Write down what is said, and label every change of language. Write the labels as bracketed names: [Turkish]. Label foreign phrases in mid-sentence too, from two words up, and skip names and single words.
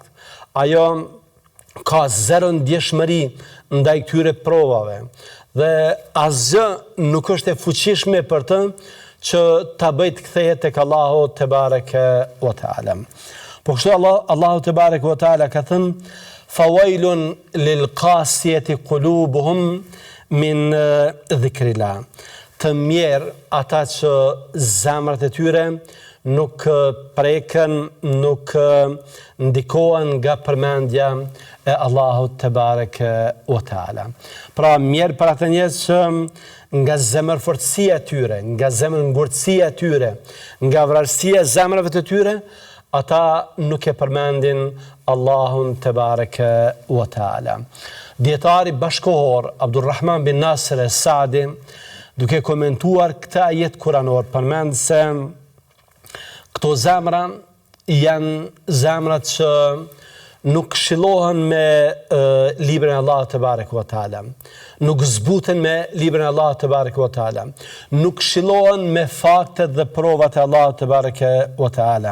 [Albanian] Ajo ka zero ndjeshmëri ndaj këtyre provave dhe asgjë nuk është e fuqishme për të që ta bëjë të kthehet tek Allahu [Arabic] te bareke ve teala. [Albanian] Po kështu Allahu [Arabic] te bareke ve teala [Albanian] ka thënë: [Arabic] "Fawailun lil qasiyati qulubuhum min dhikrillah." [Albanian] Të mirë ata që zemrat e tyre nuk preken, nuk ndikohen nga përmendja e Allahut [Arabic] te bareke ve teala. [Albanian] Pra, mirë për ata njerëz që nga zemërfortësia e tyre, nga zemërngurtësia e tyre, nga vrarësia e zemrave të tyre, ata nuk e përmendin Allahun [Arabic] te bareke ve teala. [Albanian] Dietari bashkohor Abdulrahman bin Nasir es-Saadi, duke komentuar këtë ajet kuranor, përmend se këto zemra janë zemrat që nuk këshillohen me librin e Allahut [Arabic] te bareke ve teala, [Albanian] nuk zbuten me librin e Allahut [Arabic] te bareke ve teala, [Albanian] nuk këshillohen me faktet dhe provat e Allahut [Arabic] te bareke ve teala.